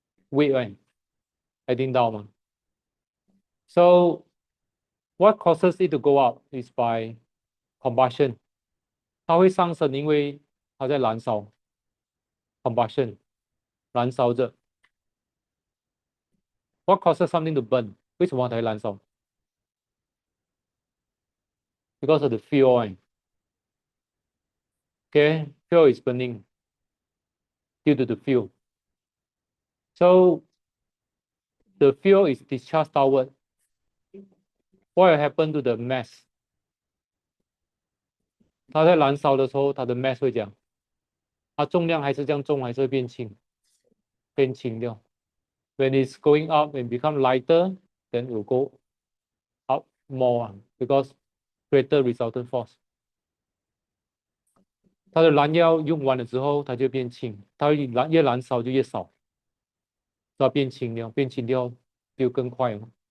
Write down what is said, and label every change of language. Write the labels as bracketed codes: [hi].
[en] Weight, right? Adding down. So what causes it to go up is by combustion. [zh] 它会上升，因为它在燃烧。 combustion 燃烧着。 [en] What causes something to burn？ [zh] 为什么它会燃烧？ [en] Because of the fuel. Okay, fuel is burning due to the fuel. So the fuel is discharged downward. What will happen to the mass？ [zh] 它在燃烧的时候，它的 mass 会讲，它重量还是这样重，还是会变轻，变轻掉。 [en] When it's going up and become lighter, then it will go up more because greater resultant force. [zh] 它的燃料用完了之后，它就变轻，它越燃烧就越少，它变轻了，变轻掉就更快了。